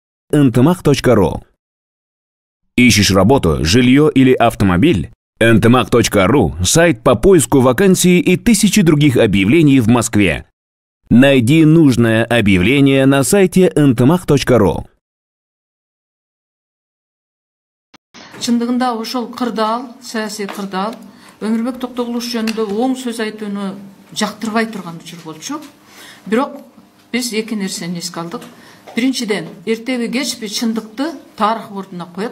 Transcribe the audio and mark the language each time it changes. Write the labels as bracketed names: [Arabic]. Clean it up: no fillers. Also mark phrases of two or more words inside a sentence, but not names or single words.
[Russian] ntmach.ru. Ищешь работу, жилье или автомобиль? ntmach.ru – сайт по поиску вакансий и тысячи других объявлений в Москве. Найди нужное объявление на сайте ntmach.ru. [Kyrgyz] Чындыгында ошол кырдаал, саясий кырдаал, Өмүрбек Токтогулович жөнүндө оң сөз айтууну жактырбай турган учур болчу. Бирок биз эки нерсени эске алдык. Биринчиден, эртеби кечпи чындыкты тарых бордуна коет.